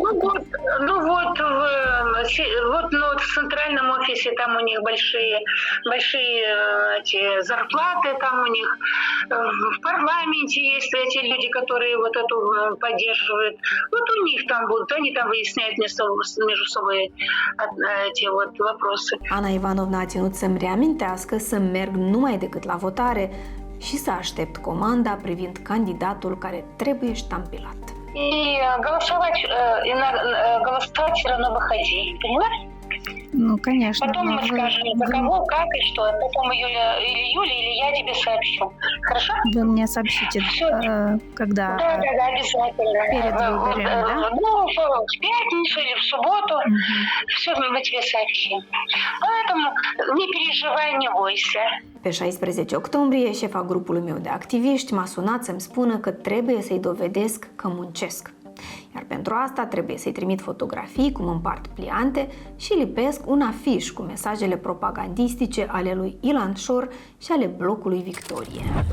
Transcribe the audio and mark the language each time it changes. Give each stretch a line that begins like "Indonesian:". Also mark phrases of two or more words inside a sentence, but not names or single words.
Russian: В центральном офисе там у них большие эти зарплаты, там у них в парламенте есть эти люди, которые вот эту поддерживают. Вот у них там будут, они там выясняют между собой эти вот вопросы.
Romanian: Ana Ivanovna a ținut să-mi reamintească să merg numai decât la votare și să aștept comanda privind candidatul care trebuie ștampilat.
Russian: И голосовать все равно выходи, поняла? Ну, конечно. Потом мы скажем, за кого, как и что. Потом Юля, или я тебе сообщу. Хорошо? Вы мне сообщите, когда... Да, обязательно. Перед выборами, да? Ну, в пятницу или в субботу. Все мы тебе soобщим. Поэтому не переживай, не бойся.
Romanian: Pe 16 octombrie, șefa grupului meu de activiști m-a sunat să-mi spună că trebuie să-i dovedesc că muncesc. Iar pentru asta trebuie să-i trimit fotografii cum împart pliante și lipesc un afiș cu mesajele propagandistice ale lui Ilan Șor și ale blocului Victorie.